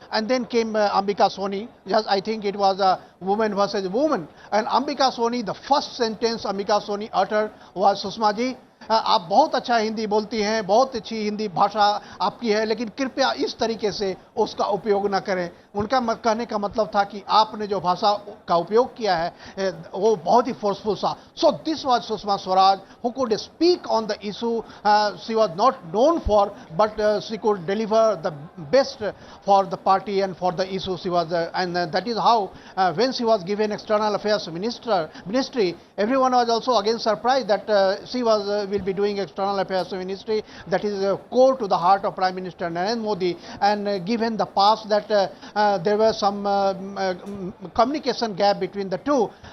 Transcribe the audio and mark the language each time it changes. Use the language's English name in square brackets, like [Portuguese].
[English] And then came Ambika Soni. Just I think it was a woman versus woman. And Ambika Soni, the first sentence Ambika Soni uttered was, [Hindi] Sushma ji, आप बहुत अच्छा हिंदी बोलती हैं, बहुत अच्छी हिंदी भाषा आपकी है, लेकिन कृपया इस तरीके से उसका उपयोग ना करें. उनका कहने का मतलब था कि आपने जो भाषा का उपयोग किया है वो बहुत ही फोर्सफुल था. [English] So this was Sushma Swaraj who could speak on the issue she was not known for, but she could deliver the best for the party and for the issue she was, and that is how when she was given External Affairs Ministry, everyone was also again surprised that she was will be doing External Affairs Ministry, that is core to the heart of Prime Minister Narendra Modi, and given the past that there was some communication gap between the two.